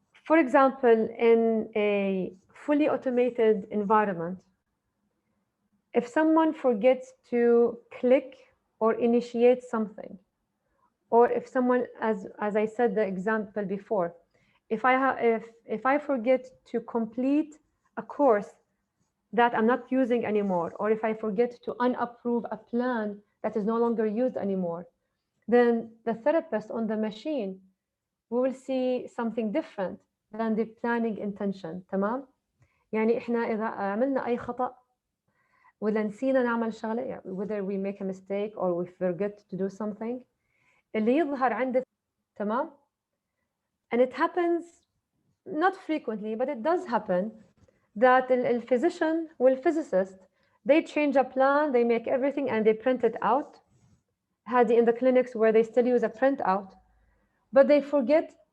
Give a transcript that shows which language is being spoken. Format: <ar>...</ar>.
<en>For example, in a fully automated environment, if someone forgets to click or initiate something, or if someone, as I said the example before, if I forget to complete a course that I'm not using anymore, or if I forget to unapprove a plan that is no longer used anymore, then the therapist on the machine will see something different than the planning intention.</en> <ar>تمام؟ يعني إحنا إذا عملنا أي خطأ ولا نسينا نعمل شغلة,</ar> <en>whether we make a mistake or we forget to do something,</en> <ar>اللي يظهر عند تمام.</ar> <en>And it happens not frequently, but it does happen that the physician or physicist, they change a plan, they make everything and they print it out. هذه in the clinics where they still use a printout, but they forget.</en>